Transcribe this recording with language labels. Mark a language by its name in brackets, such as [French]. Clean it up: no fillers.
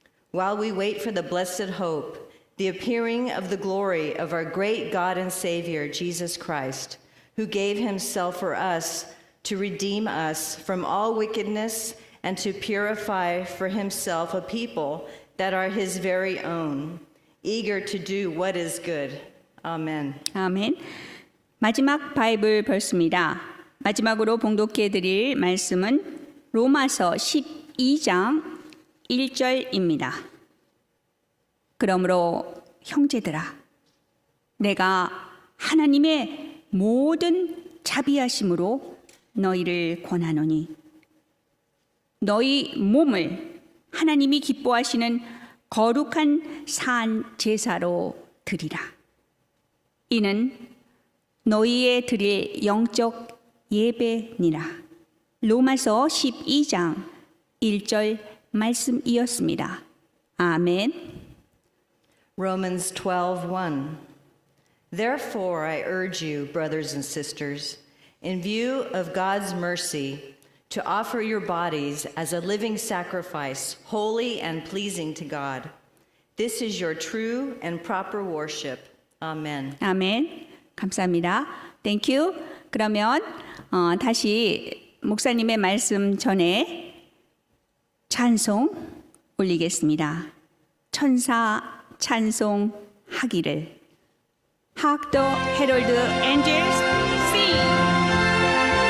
[English] While we wait for the blessed hope, the appearing of the glory of our great God and Savior, Jesus Christ, who gave himself for us to redeem us from all wickedness and to purify for himself a people that are his very own, eager to do what is good. Amen. [Korean] 아멘. 마지막 바이블 벌스입니다. 마지막으로 봉독해 드릴 말씀은 로마서 12장 1절입니다. 그러므로 형제들아, 내가 하나님의 모든 자비하심으로 너희를 권하노니 너희 몸을 하나님이 기뻐하시는 거룩한 산 제사로 드리라. 이는 너희의 드릴 영적 예배니라. 로마서 12장 1절 말씀이었습니다. 아멘. [English] Romans 12:1. Therefore I urge you, brothers and sisters, in view of God's mercy, to offer your bodies as a living sacrifice, holy and pleasing to God. This is your true and proper worship. Amen. [Korean] 아멘. 감사합니다. [English] Thank you. [Korean] 그러면 다시 목사님의 말씀 전에 찬송 올리겠습니다. 천사 찬송하기를. [English] Hark the herald angels sing.